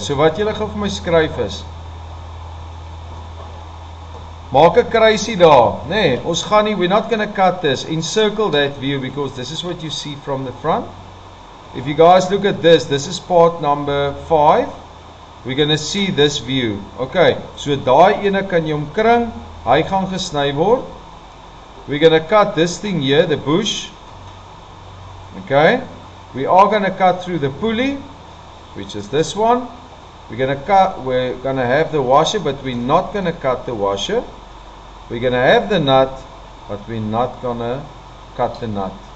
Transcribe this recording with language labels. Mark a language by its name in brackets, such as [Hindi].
[Afrikaans] So wat julle gou vir my skryf is, maak 'n kruisie daar, nee, ons gaan nie, [English] we're not going to cut this, encircle that view because this is what you see from the front. If you guys look at this is part number 5, we're going to see this view. Okay, [Afrikaans] so daai ene kan jy omkring, hy gaan gesny word. [English] We're going to cut this thing here, the bush. Okay, we are going to cut through the pulley, which is this one. We're going to have the washer, but we're not going to cut the washer. We're going to have the nut, but we're not going to cut the nut.